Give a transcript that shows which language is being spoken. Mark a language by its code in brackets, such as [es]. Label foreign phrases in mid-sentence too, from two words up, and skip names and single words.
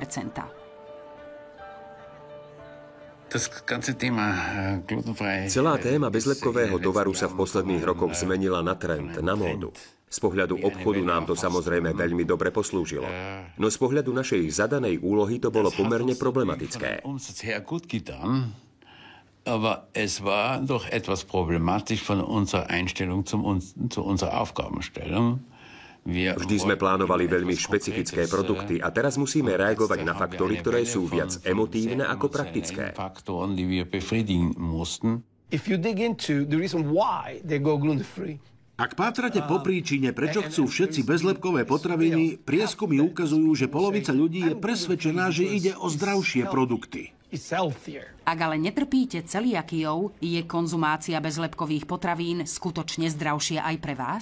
[sk] Celá téma bezlepkového tovaru sa v posledných rokoch zmenila na trend, na módu. Z pohľadu obchodu nám to samozrejme veľmi dobre poslúžilo. No z pohľadu našej zadanej úlohy to bolo pomerne problematické. [de] Aber es war doch etwas problematisch von unserer Einstellung zu unserer Aufgabenstellung. [sk] Vždy sme plánovali veľmi špecifické produkty a teraz musíme reagovať na faktory, ktoré sú viac emotívne ako praktické. [en] If you dig into the reason why they go gluten-free, [sk] ak pátrate po príčine, prečo chcú všetci bezlepkové potraviny, prieskumy ukazujú, že polovica ľudí je presvedčená, že ide o zdravšie produkty. Ak ale netrpíte celiakiou, je konzumácia bezlepkových potravín skutočne zdravšia aj pre vás?